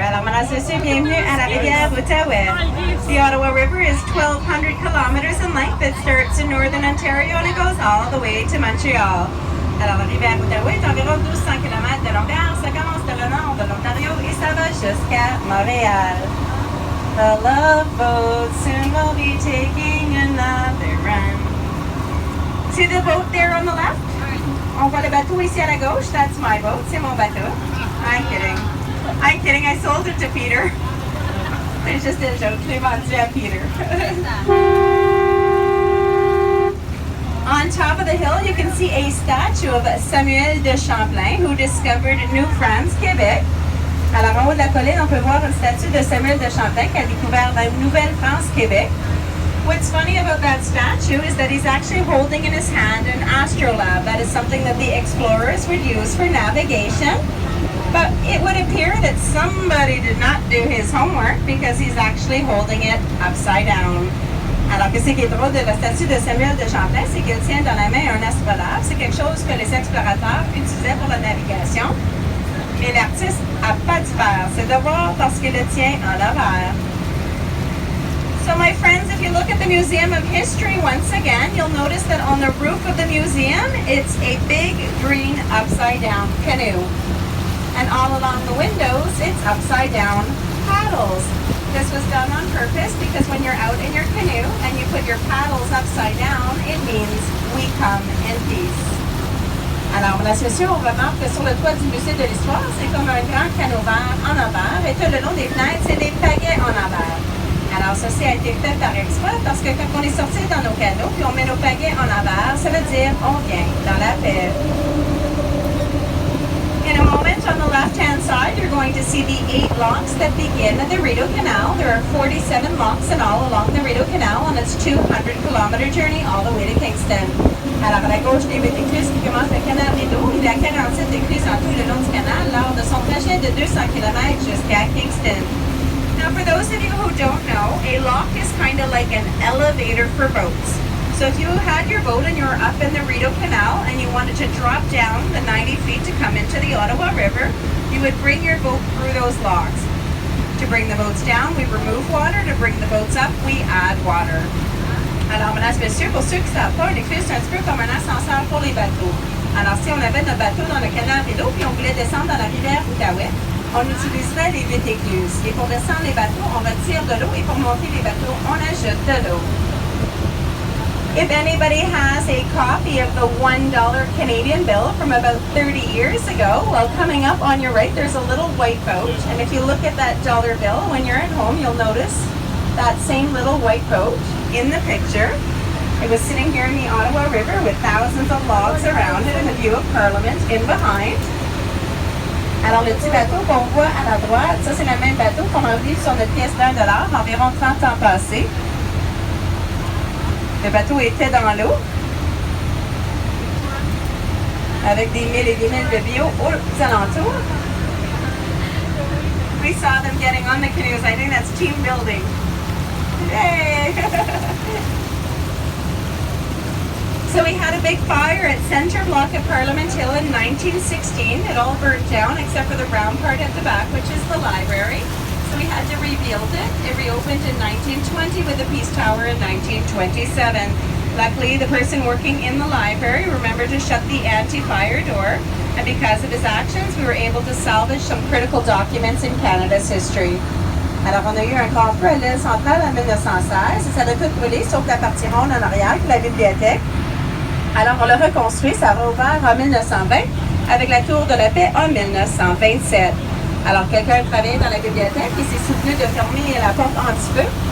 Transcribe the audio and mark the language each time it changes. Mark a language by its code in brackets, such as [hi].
[fr] Alors, mesdames et messieurs, bienvenue à la rivière Ottawa. [en] The Ottawa River is 1,200 kilometers in length. It starts in northern Ontario and it goes all the way to Montreal. [fr] Alors, la rivière Ottawa est environ 1200 km de longueur. Ça commence de le nord de l'Ontario et ça va jusqu'à Montréal. [en] The love boat soon will be taking another run. See the boat there on the left? [fr] On voit le bateau ici à la gauche. [en] That's my boat. [fr] C'est mon bateau. [en] I'm kidding. I'm kidding. I sold it to Peter. It's just a joke. [fr] Je l'ai vendu à Peter. [en] On top of the hill, you can see a statue of Samuel de Champlain, who discovered New France, Québec. [fr] Alors, en haut de la colline, on peut voir une statue de Samuel de Champlain qui a découvert la Nouvelle-France, Québec. [en] What's funny about that statue is that he's actually holding in his hand an astrolabe. That is something that the explorers would use for navigation. But it would appear that somebody did not do his homework because he's actually holding it upside down. [fr] Alors, qu'est-ce qui est drôle de la statue de Samuel de Champlain, c'est qu'il tient dans la main un astrolabe. C'est quelque chose que les explorateurs utilisaient pour la navigation. Mais l'artiste n'a pas dû faire ses devoirs parce qu'il le tient en l'envers. [en] So my friends, if you look at the Museum of History once again, you'll notice that on the roof of the museum, it's a big green upside down canoe. And all along the windows, it's upside down paddles. This was done on purpose because when you're out in your canoe and you put your paddles upside down, it means we come in peace. [fr] Alors, mesdames et messieurs, on remarque que sur le toit du musée de l'histoire, c'est comme un grand canot vert en envers et tout le long des fenêtres, c'est des pagaies en envers. Alors, ceci a été fait par exprès parce que quand on est sorti dans nos canots puis on met nos pagaies en envers, ça veut dire on vient dans la paix. [en] In a moment, on the left-hand side, you're going to see the 8 locks that begin the Rideau Canal. There are 47 locks in all along the Rideau Canal on its 200-kilometer journey all the way to Kingston. [fr] Alors, à la gauche, des 8 écluses qui commencent le canal Rideau. Il y a 47 écluses en tout le long du canal lors de son trajet de 200 km jusqu'à Kingston. [en] Now, for those of you who don't know, a lock is kind of like an elevator for boats. So if you had your boat and you were up in the Rideau Canal and you wanted to drop down the 90 feet to come into the Ottawa River, you would bring your boat through those locks. To bring the boats down, we remove water. To bring the boats up, we add water. [fr] Alors, mesdames et messieurs, pour ceux qui ne savent pas, une écluse, c'est un petit peu comme un ascenseur pour les bateaux. Alors, si on avait notre bateau dans le canal Rideau puis on voulait descendre dans la rivière Outaouais, on utiliserait les 8 écluses. Et pour descendre les bateaux, on retire de l'eau et pour monter les bateaux, on ajoute de l'eau. [en] If anybody has a copy of the $1 Canadian bill from about 30 years ago, well, coming up on your right, there's a little white boat. And if you look at that dollar bill, when you're at home, you'll notice that same little white boat in the picture. It was sitting here in the Ottawa River with thousands of logs around it and the view of Parliament in behind. [fr] Alors, le petit bateau qu'on voit à la droite, ça, c'est le même bateau qu'on a vu sur notre pièce d'$1, environ 30 ans passés. Le bateau était dans l'eau, avec des milles et des milles de bio aux alentours. [en] We saw them getting on the canoes. I think that's team building. Yay! So we had a big fire at Centre Block of Parliament Hill in 1916. It all burnt down except for the brown part at the back, which is the library. So we had to rebuild it. It reopened in 1920 with a peace tower in 1927. Luckily, the person working in the library remembered to shut the anti-fire door. And because of his actions, we were able to salvage some critical documents in Canada's history. [fr] Alors, on a eu un grand feu à l'île centrale en 1916 et ça a tout brûlé, sauf la partie ronde en arrière, qui est la bibliothèque. Alors, on l'a reconstruit, ça a rouvert en 1920 avec la Tour de la Paix en 1927. Alors, quelqu'un travaillait dans la bibliothèque et s'est souvenu de fermer la porte anti-feu.